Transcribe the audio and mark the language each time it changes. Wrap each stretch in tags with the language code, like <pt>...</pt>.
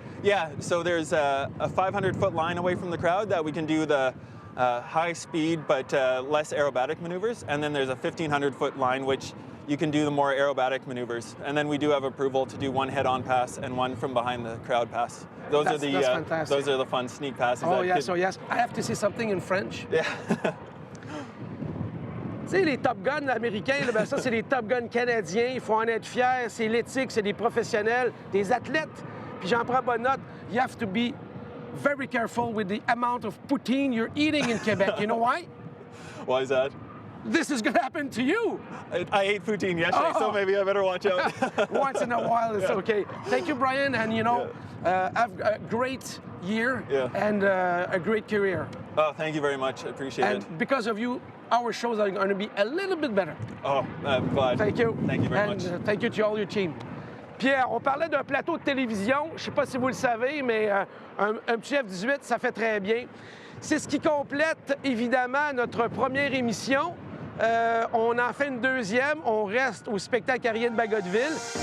<en>Yeah, so there's a 500-foot line away from the crowd that we can do the high speed but less aerobatic maneuvers. And then there's a 1,500-foot line which you can do the more aerobatic maneuvers. And then we do have approval to do one head-on pass and one from behind the crowd pass. Those That's fantastic. those are the fun sneak passes. Oh that yes, kid- oh yes. I have to say something in French. Yeah.</en> <fr>Tu sais, les Top Gun américains, là, ben ça, c'est les Top Gun canadiens. Il faut en être fier. C'est l'éthique, c'est des professionnels, des athlètes. Puis j'en prends bonne note.</fr> <en>You have to be very careful with the amount of poutine you're eating in Quebec. You know why? Why is that? This is going to happen to you. I ate poutine yesterday, so Oh. maybe I better watch out. Once in a while, it's okay. Thank you, Brian, and you know, have a great year Yeah. and a great career. Oh, thank you very much. I appreciate it. And because of you, our shows are going to be a little bit better. Oh, I'm glad. Thank you. Thank you very And, much. thank you to all your team.</en> <fr>Pierre, on parlait d'un plateau de télévision. Je ne sais pas si vous le savez, mais un petit F-18, ça fait très bien. C'est ce qui complète, évidemment, notre première émission. On en fait une deuxième. On reste au spectacle aérien de Bagotville.</fr>